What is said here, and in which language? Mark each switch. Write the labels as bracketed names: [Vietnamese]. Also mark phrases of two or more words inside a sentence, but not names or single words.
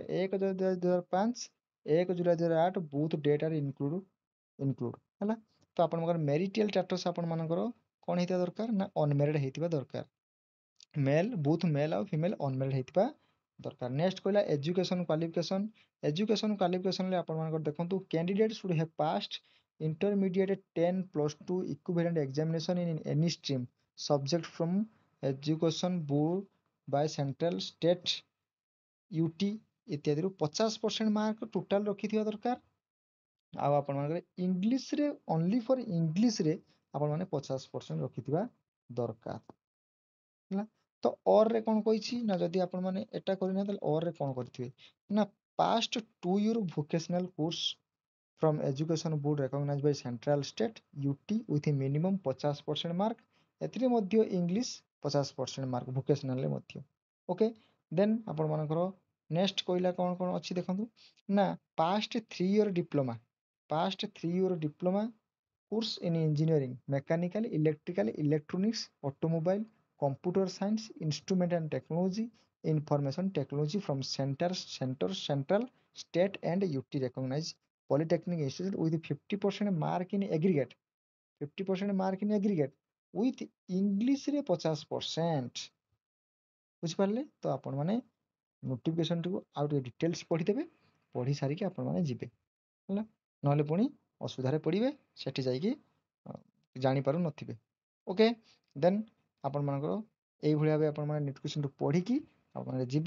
[Odia] 1 ଜାନୁଆରୀ 2005, 1 ଜୁଲାଇ 2008 [English] both date are include [Odia] ହେଲା। ତ ଆପଣଙ୍କର [English] marital status [Odia] ଆପଣମାନଙ୍କର କ'ଣ ହେଇଥିବା ଦରକାର ନା ଅନମ୍ୟାରିଡ୍ ହେଇଥିବା ଦରକାର। [English] both male [Odia] ଆଉ [English] female unmarried [Odia] ହେଇଥିବା ଦରକାର। [English] ନେକ୍ସଟ କହିଲା education qualification. ଏଜୁକେସନ କ୍ୱାଲିଫିକେସନରେ [Odia] ଆପଣମାନଙ୍କର ଦେଖନ୍ତୁ [English] candidate should have passed intermediate 10 +2 equivalent examination in any stream subject from education board by central state UT ଇତ୍ୟାଦିରୁ 50% mark total [Odia] ରଖିଥିବା ଦରକାର। ଆଉ ଆପଣମାନଙ୍କର ଇଂଲିଶରେ [English] only for [Odia] ଇଂଲିଶରେ ଆପଣମାନେ 50% ରଖିଥିବା ଦରକାର ହେଲା। ତ ଅର୍ରେ କ'ଣ କହିଛି ନା ଯଦି ଆପଣମାନେ ଏଟା କରିନା ତାହେଲେ ଅର୍ରେ କ'ଣ କରିଥିବେ ନା [English] pass 2 year vocational course from education board recognized by central state UT with a minimum 50% mark। [Odia] ଏଥିରେ ମଧ୍ୟ ଇଂଲିଶ 50% ମାର୍କ ଭୋକେସନାଲରେ ମଧ୍ୟ। ଓକେ, ଦେନ୍ ଆପଣମାନଙ୍କର ନେକ୍ସଟ କହିଲା କ'ଣ କ'ଣ ଅଛି ଦେଖନ୍ତୁ ନା [English] pass 3 year diploma. pass 3 year diploma course in engineering, mechanical, electrical, electronics, automobile, computer science, instrument and technology, information technology from central state and UT recognized polytechnic institute with 50% mark in aggregate। 50% mark in aggregate with ଇଂଲିଶରେ 50%। [Odia] ବୁଝିପାରିଲେ? ତ ଆପଣମାନେ ନୋଟିଫିକେସନଟିକୁ ଆଉ ଟିକେ ଡିଟେଲ୍ସ ପଢିଦେବେ। ପଢି ସାରିକି ଆପଣମାନେ ଯିବେ ହେଲା। ନହେଲେ ପୁଣି ଅସୁବିଧାରେ ପଡ଼ିବେ, ସେଠି ଯାଇକି ଜାଣିପାରୁନଥିବେ। ଓକେ, ଦେନ୍ ଆପଣମାନଙ୍କର ଏଇଭଳି ଭାବେ ଆପଣମାନେ ନୋଟିଫିକେସନକୁ ପଢିକି ଆପଣମାନେ ଯିବେ।